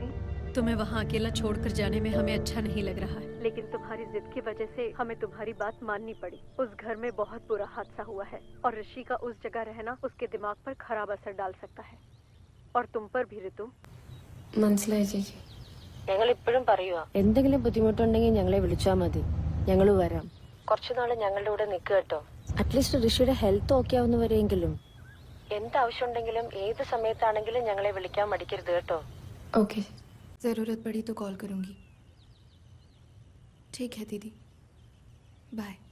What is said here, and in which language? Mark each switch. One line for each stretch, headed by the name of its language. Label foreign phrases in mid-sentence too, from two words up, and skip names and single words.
Hindi: तुम्हें वहाँ अकेला छोड़कर जाने में हमें अच्छा नहीं लग रहा है, लेकिन तुम्हारी जिद की वजह से हमें तुम्हारी बात माननी पड़ी। उस घर में बहुत बुरा हादसा हुआ है और ऋषि का उस जगह रहना उसके दिमाग पर खराब असर डाल सकता है, और तुम पर भी ऋतु।
Malayalam: മനസ്സിലായി ചേച്ചി. ഞങ്ങൾ ഇപ്പോഴും പറയുക, എന്തെങ്കിലും ബുദ്ധിമുട്ടുണ്ടെങ്കിൽ ഞങ്ങളെ വിളിച്ചാൽ മതി, ഞങ്ങൾ വരാം. കുറച്ചുനാള് ഞങ്ങളുടെ കൂടെ നിൽക്കുക കേട്ടോ. അറ്റ്ലീസ്റ്റ് ഋഷിയുടെ
English: health okay
Malayalam: ആവുന്നവരെയെങ്കിലും. എന്താവശ്യമുണ്ടെങ്കിലും ഏത് സമയത്താണെങ്കിലും ഞങ്ങളെ വിളിക്കാൻ മടിക്കരുത് കേട്ടോ.
Hindi: ओके. ज़रूरत पड़ी तो कॉल करूँगी। ठीक है दीदी, बाय।